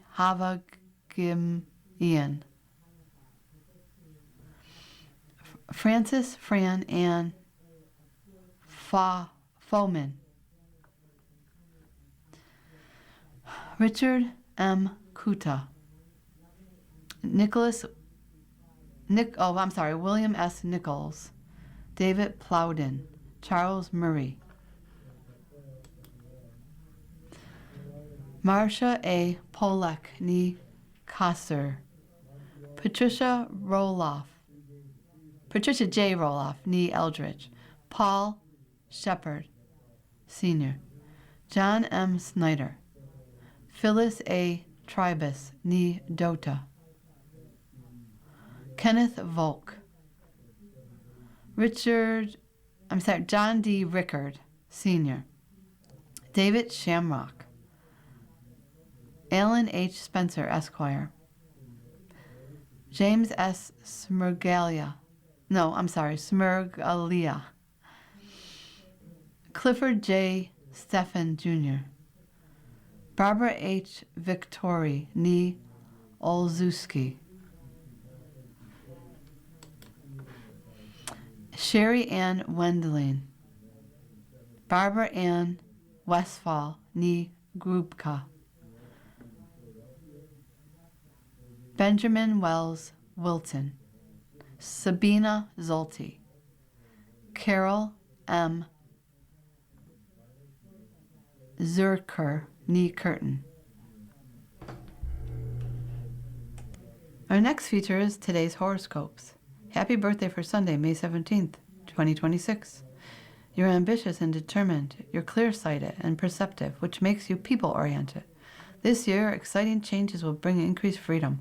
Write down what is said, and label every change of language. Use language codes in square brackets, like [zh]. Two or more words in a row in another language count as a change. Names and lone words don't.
[en] Havagimian, Francis Fran Ann Foman, Richard M. Kuta, William S. Nichols, David Plowden, Charles Murray, Marcia A. Polek Ni Kasser, Patricia J. Roloff Ni Eldridge, Paul Shepard, Sr., John M. Snyder, Phyllis A. Tribus Ni Dota, Kenneth Volk, John D. Rickard, Sr., David Shamrock, Alan H. Spencer, Esquire, James S. Smirgalia, Clifford J. Stephan Jr., Barbara H. Victori Ni Olszewski, Sherry Ann Wendling, Barbara Ann Westfall Ni Grubka, Benjamin Wells Wilton, Sabina Zolti, Carol M. Zurcher Ni Curtin. Our next feature is today's horoscopes. Happy birthday for Sunday, May 17th, 2026. You're ambitious and determined. You're clear-sighted and perceptive, which makes you people-oriented. This year, exciting changes will bring increased freedom.